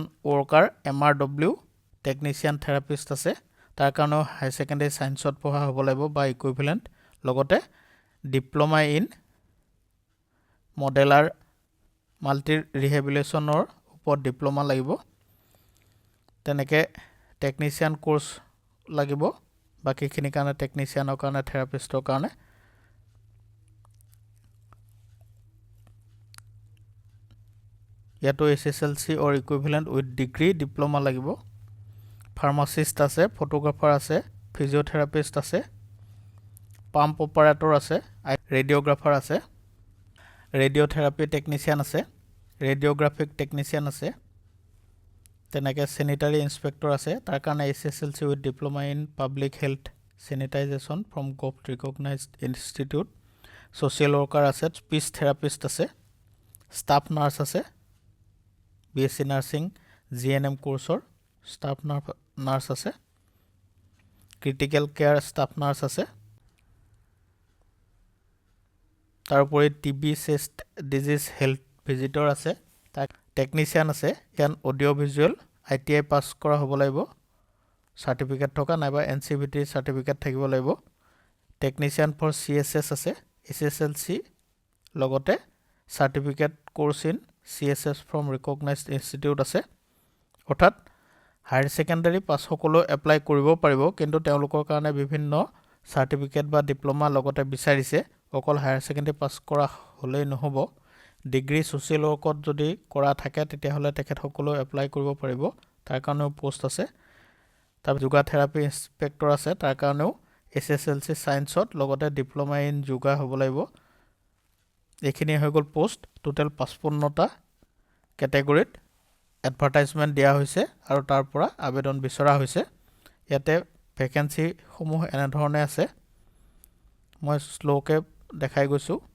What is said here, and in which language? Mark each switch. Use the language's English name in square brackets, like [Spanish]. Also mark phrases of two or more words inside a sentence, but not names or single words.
[English] worker MRW technician therapist [Assamese] আছে তাৰ কাৰণেও [English] high secondary scienceত [Assamese] পঢ়া হ'ব লাগিব বা ইকুইভেলেন্ট লগতে [English] diploma in modular multi rehabilitationৰ [Assamese] ওপৰত ডিপ্লোমা লাগিব তেনেকে [English] technician course [Assamese] লাগিব বাকিখিনি কাৰণে টেকনিচিয়ানৰ কাৰণে থেৰাপিষ্টৰ কাৰণে ইয়াতো [English] SSLC or equivalent with degree diploma [Assamese] লাগিব ফাৰ্মাসিষ্ট আছে ফটোগ্ৰাফাৰ আছে ফিজিঅথেৰাপিষ্ট আছে পাম্প অপাৰেটৰ আছে ৰেডিঅ'গ্ৰাফাৰ আছে [English] radiotherapy technician [Assamese] আছে [English] radiographic technician [Assamese] আছে তেনেকে [English] sanitary inspector [Assamese] আছে তাৰ কাৰণে [English] SSLC with diploma in public health sanitization from government recognized institute social worker [Assamese] আছে [English] speech therapist [Assamese] আছে [English] staff nurse [Assamese] আছে [English] BSc nursing GNM courseৰ staff nurse [Assamese] আছে [English] critical care staff nurse [Assamese] আছে তাৰোপৰি [English] TB chest disease health visitor [Assamese] আছে টেকনিচিয়ান আছে ইয়ান [English] audio visual ITI [Assamese] পাস কৰা হ'ব লাগিব সাৰ্টিফিকেট থকা নাইবা [English] NCVT certificate [Assamese] থাকিব লাগিব [English] technician for CSS [Assamese] আছে SSLC লগতে [English] certificate course in CSS from recognized institute [Assamese] আছে অৰ্থাৎ [English] higher secondary pass [Assamese] সকলো এপ্লাই কৰিব পাৰিব কিন্তু তেওঁলোকৰ কাৰণে বিভিন্ন সাৰ্টিফিকেট বা ডিপ্লোমা লগতে বিচাৰিছে অকল [English] higher secondary pass [Assamese] কৰা হলেই নহব [English] degree social workত [Assamese] যদি কৰা থাকে তেতিয়া হলে তেখেত সকলো এপ্লাই কৰিব পাৰিব তাৰ কাৰণেও পোষ্ট আছে তাৰ [English] yoga therapy inspector [Assamese] আছে তাৰ কাৰণেও SSLC সায়েন্সত লগতে [English] diploma in yoga [Assamese] হ'ব লাগিব এখিনি হৈ গল পোষ্ট টোটাল 55টা ক্যাটাগৰীত এডভাৰটাইজমেন্ট দিয়া হৈছে আৰু তাৰ পৰা আবেদন বিচৰা হৈছে ইয়াতে ভ্যাকেন্সি সমূহ এনে ধৰণে আছে মই স্লোকে দেখাই গৈছো